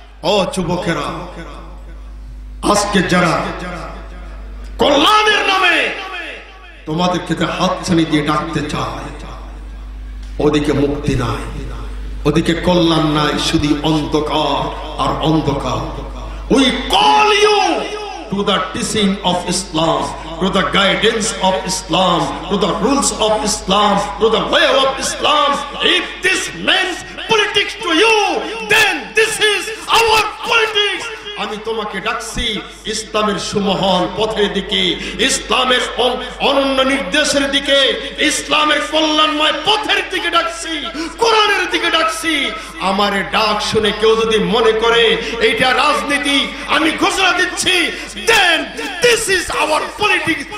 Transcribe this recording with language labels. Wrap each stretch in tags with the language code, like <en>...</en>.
<bn>ও যুবকেরা, আজকে যারা কল্যাণের নামে তোমাদেরকে হাতছানি দিয়ে ডাকতে চায়, ওদিকে মুক্তি নাই, ওদিকে কল্যাণ নাই, শুধু অন্ধকার আর অন্ধকার।</bn> <en>We call you to the teaching of Islam, to the guidance of Islam, to the rules of Islam, to the way of Islam. If this means politics to you, then this is our politics.</en> <bn>আমি তোমাকে ডাকছি ইসলামের সুমহান পথের দিকে, ইসলামের অনন্য নির্দেশের দিকে, ইসলামের কল্যাণময় পথের দিকে ডাকছি, কোরআনের দিকে ডাকছি। আমার ডাক শুনে কেউ যদি মনে করে এইটা রাজনীতি, আমি ঘোষণা দিচ্ছি,</bn> <en>then this is our politics.</en>